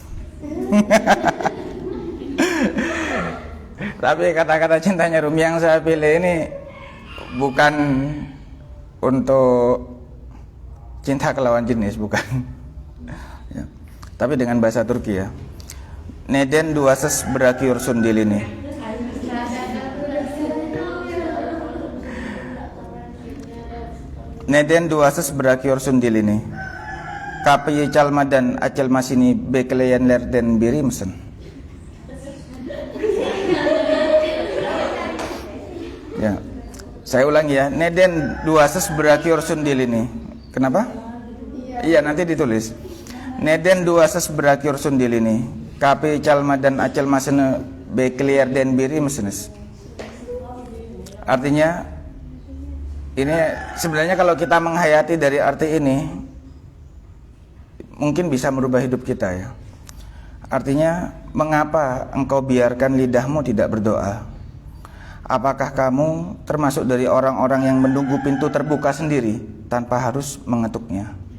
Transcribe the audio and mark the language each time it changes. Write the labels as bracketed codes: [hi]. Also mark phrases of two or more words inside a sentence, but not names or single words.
[id] Tapi kata-kata cintanya Rumi yang saya pilih ini bukan untuk cinta ke lawan jenis, bukan. Ya. Tapi dengan bahasa Turki ya. [tr] Neden duasız bırakıyorsun dilini. Neden duasız bırakıyorsun dilini? Kapıyı çalmadan açılmasını bekleyenlerden biri misin? [id] Ya. Saya ulangi ya. [tr] Neden duasız bırakıyorsun dilini? [id] Kenapa? Iya, nanti ditulis. [tr] Neden duasız bırakıyorsun dilini? Kapıyı çalmadan açılmasını bekleyenlerden biri misiniz? [id] Artinya ini sebenarnya kalau kita menghayati dari arti ini mungkin bisa merubah hidup kita ya. Artinya, mengapa engkau biarkan lidahmu tidak berdoa? Apakah kamu termasuk dari orang-orang yang menunggu pintu terbuka sendiri tanpa harus mengetuknya?